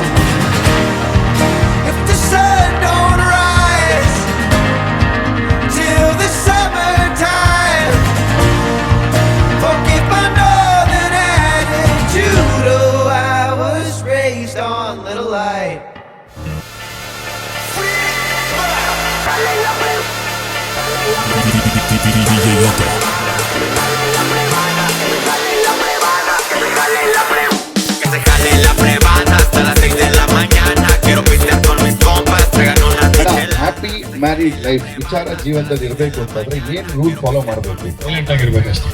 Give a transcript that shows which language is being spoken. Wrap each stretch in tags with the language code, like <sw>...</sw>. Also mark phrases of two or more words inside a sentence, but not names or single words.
<en>If the sun don't rise till the summertime, forgive my northern attitude. Oh, I was raised on little light.</en> <es>Que se jale la prevana hasta las 6 de la mañana. Quiero pistear con mis compas, traigan una michela.</es> <en>happy married life</en> <kn>ವಿಚಾರ ಜೀವನದಲ್ಲಿ ಇರಬೇಕು ಅಂತಂದ್ರೆ ಏನ್</kn> <en>rule follow</en> <kn>ಮಾಡಬೇಕು? ಸೈಲೆಂಟ್ ಆಗಿರ್ಬೇಕಷ್ಟೇ.</kn>